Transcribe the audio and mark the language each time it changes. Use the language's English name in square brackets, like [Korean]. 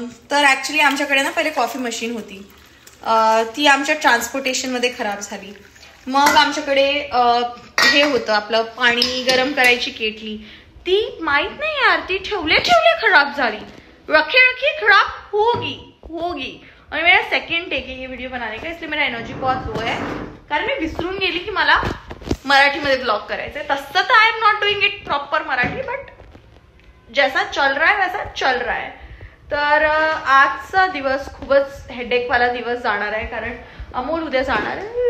[Marathi] तर ॲक्च्युली आमच्याकडे ना पहिले कॉफी मशीन होती, ती आमच्या ट्रान्सपोर्टेशनमध्ये खराब झाली. मग आमच्याकडे हे होतं आपलं पाणी गरम करायची केटली, ती माहित नाही यार ती ठेवले खराब झाली. [Hindi] रखे खराब होगी. और मेरा सेकेंड टेक है ये वीडियो बनाने का, इसलिए मेरा एनर्जी बहुत लो है [Marathi] कारण मी विसरून गेली की मला मराठीमध्ये ब्लॉग करायचंय. तसं तर [English] I am not doing it proper Marathi, [Hindi] but जैसा चल रहा है वैसा चल रहा है. [Marathi] तर आजचा दिवस खूपच हेडेकवाला दिवस जाणार आहे कारण अमोल उद्या जाणार [Hindi] है.